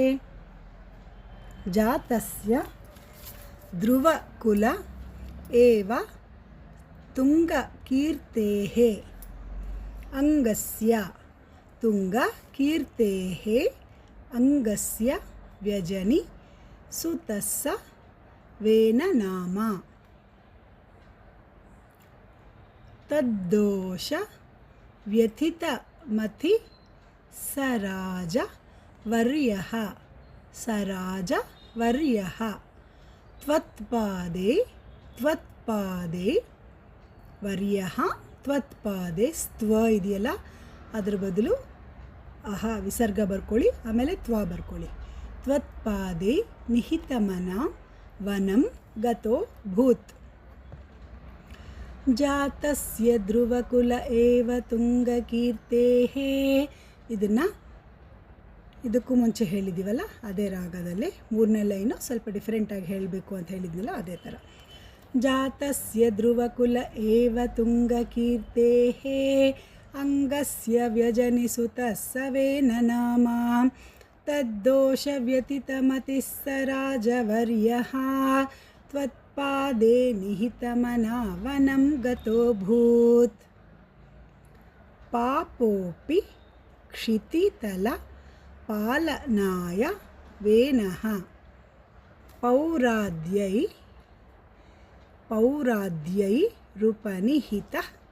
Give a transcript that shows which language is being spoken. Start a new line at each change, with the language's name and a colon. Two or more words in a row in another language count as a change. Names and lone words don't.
Sanskrit: जातस्य ध्रुवकुल एव तुंगकीर्तेः अंगस्य तुंगकीर्तेः अंगस्य व्यजनि सुतस्य वेननामा तद्दोष व्यथितमति सराजवर्यः त्वत्पादे वर्यः त्वत्पादे स्त्व
Kannada: ಇದೆಯಲ್ಲ ಅದರ ಬದಲು ಅಹ ವಿಸರ್ಗ ಬರ್ಕೊಳ್ಳಿ ಆಮೇಲೆ ತ್ವ ಬರ್ಕೊಳ್ಳಿ
Sanskrit: त्वत्पादे निहितमन वनं गतो भूत् जातस्य ध्रुवकुल एव तुंगकीर्तेः
Kannada: ಇದಕ್ಕೂ ಮುಂಚೆ ಹೇಳಿದ್ದೀವಲ್ಲ ಅದೇ ರಾಗದಲ್ಲಿ ಮೂರನೇ ಲೈನು ಸ್ವಲ್ಪ ಡಿಫರೆಂಟಾಗಿ ಹೇಳಬೇಕು ಅಂತ ಹೇಳಿದ್ನಲ್ಲ ಅದೇ ಥರ
Sanskrit: ಜಾತಸ್ಯ ಧ್ರುವಕುಲ ಏವ ತುಂಗಕೀರ್ತೆಃ ಅಂಗಸ್ಯ ವ್ಯಜನಿಸುತಸ್ಸ ವೇನನಾಮ ತದ್ದೋಷ ವ್ಯತಿತಮತಿಃ ಸರಾಜವರ್ಯಃ त्वत्पादे निहितमना वनं गतो भूत् पापोऽपि क्षितितलपालनाय वेनः पौराद्यैरुपनिहितः